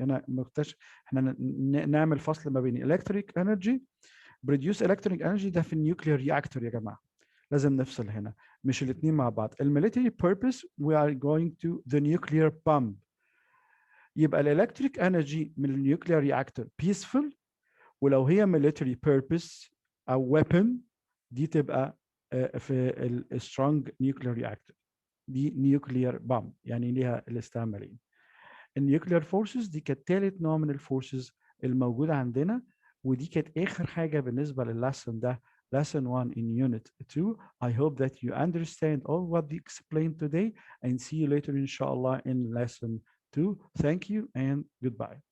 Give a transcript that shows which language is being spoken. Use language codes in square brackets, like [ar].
[ar] هنا احنا نعمل فصل ما بين [en] electric energy produce electric energy [ar] ده في النيوكلير رياكتور يا جماعه. لازم نفصل هنا، مش الاثنين مع بعض. الميليتري [en] purpose we are going to the nuclear bomb. [ar] يبقى الالكتريك انرجي من النيوكلير رياكتور peaceful، ولو هي [en] military purpose [ar] او weapon دي تبقى في السترونج نيوكلير رياكتور، دي نيوكلير بامب يعني ليها الاستعمالين. النيوكلير فورسز دي كانت ثالث نوع من الفورسز الموجوده عندنا، ودي كانت اخر حاجه بالنسبه لللسن ده، [en] lesson 1 in unit 2. I hope that you understand all what we explained today and see you later inshallah in lesson 2. Thank you and goodbye.